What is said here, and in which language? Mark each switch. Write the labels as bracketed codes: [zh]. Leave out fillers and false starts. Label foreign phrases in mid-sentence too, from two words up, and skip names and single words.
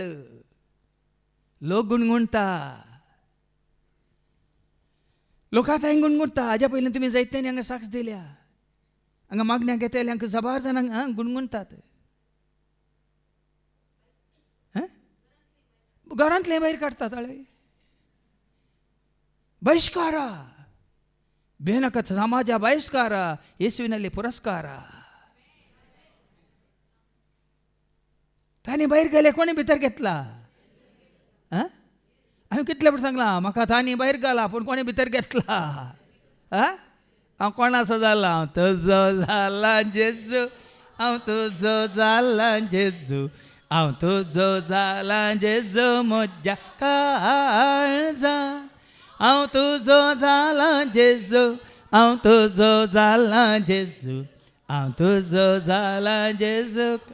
[kok] लोक गुणगुणता. लोक आतां हांगा गुणगुणता. हाज्या पयलीं तुमी जायत्यांनी हांगा साक्ष दिल्या. हांगा मागण्यांक येतल्यांक जबार जाणांक गुणगुणतात. घरांतले भायर काडतात. [kn] ಬಹಿಷ್ಕಾರ ಬೇನಕ ಸಮಾಜ ಬಹಿಷ್ಕಾರ ಯೇಸುವಿನಲ್ಲಿ ಪುರಸ್ಕಾರ. [kok] ताणी भायर गेले कोणी भितर घेतला? हांवें कितले फावटी सांगला म्हाका ताणी भायर घाला पूण कोणी भितर घेतला? हांव कोणाचो जाला? हांव तुजो जाला जेजू हांव तुजो जाला जेजू हांव तुजो जाला जेजू म्हज्या काळजांत हांव तुजो जाला जेजू हांव तुजो जाला जेजू हांव तुजो जाला जेजू.